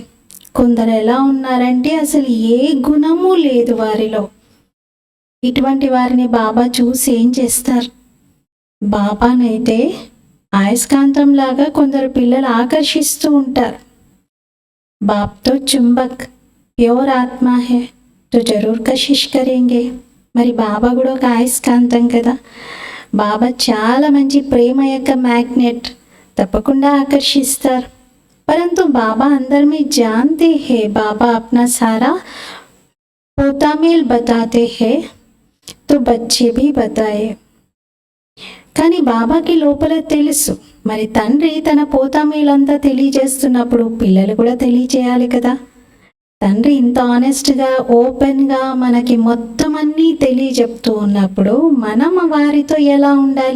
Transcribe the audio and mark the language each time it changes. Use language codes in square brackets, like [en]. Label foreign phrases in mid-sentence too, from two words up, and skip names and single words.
[te] కొందరు ఎలా ఉన్నారంటే అసలు ఏ గుణము లేదు వారిలో. ఇటువంటి వారిని బాబా చూసి ఏం చేస్తారు? బాబానైతే అయస్కాంతం లాగా కొందరు పిల్లలు ఆకర్షిస్తూ ఉంటారు. [hi] बाप तो चुंबक प्यूर आत्मा है तो ज़रूर कशिश करेंगे. [te] మరి బాబా కూడా ఒక అయస్కాంతం కదా. బాబా చాలా మంచి ప్రేమ యొక్క మ్యాగ్నెట్, తప్పకుండా ఆకర్షిస్తారు. [hi] परंतु बाबा अंदर में जानते हैं, बाबा अपना सारा पोतामेल बताते हैं तो बच्चे भी बताए. [te] కానీ బాబాకి లోపల తెలుసు. మరి తండ్రి తన పోతామేలంతా తెలియజేస్తున్నప్పుడు పిల్లలు కూడా తెలియజేయాలి కదా. తండ్రి ఇంత ఆనెస్ట్గా ఓపెన్గా మనకి మొత్తం అన్నీ తెలియజెప్తూ ఉన్నప్పుడు మనం వారితో ఎలా ఉండాలి?